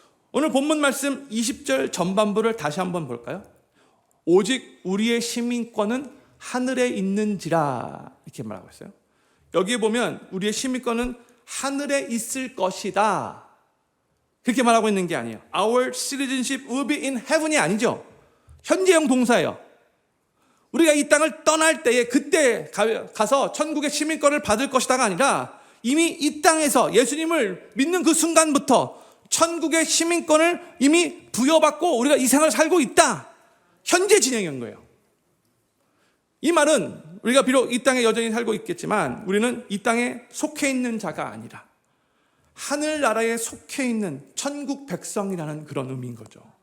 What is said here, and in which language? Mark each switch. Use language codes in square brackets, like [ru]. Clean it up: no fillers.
[ko] 오늘 본문 말씀 20절 전반부를 다시 한번 볼까요? 오직 우리의 시민권은 하늘에 있는지라 이렇게 말하고 있어요. 여기에 보면 우리의 시민권은 하늘에 있을 것이다 그렇게 말하고 있는 게 아니에요. [en] Our citizenship will be in heaven이 아니죠. [ko] 현재형 동사예요. 우리가 이 땅을 떠날 때에 그때 가서 천국의 시민권을 받을 것이다가 아니라 이미 이 땅에서 예수님을 믿는 그 순간부터 천국의 시민권을 이미 부여받고 우리가 이 생을 살고 있다. 현재 진행인 거예요. 이 말은 우리가 비록 이 땅에 여전히 살고 있겠지만 우리는 이 땅에 속해 있는 자가 아니라 하늘나라에 속해 있는 천국 백성이라는 그런 의미인 거죠.